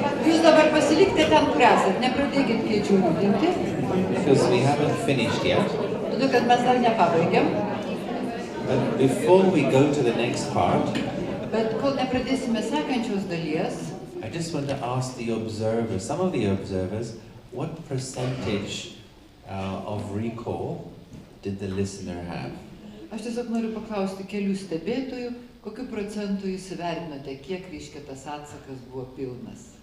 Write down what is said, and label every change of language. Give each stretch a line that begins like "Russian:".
Lithuanian: Jūs dabar pasilikite ten, kur esat, nepradėkit kėdžių judinti.
English: Because we haven't finished yet.
Lithuanian: Todėl, kad mes dar nepabaigėm.
English: But before we go to the next part,
Lithuanian: Bet kol nepradėsime sekančios dalies,
English: I just want to ask the observers, some of the observers, what percentage of recall did the listener have?
Lithuanian: aš tiesiog noriu paklausti kelių stebėtojų, kokiu procentu jūs įvertinote, kiek reiškia tas atsakas buvo pilnas.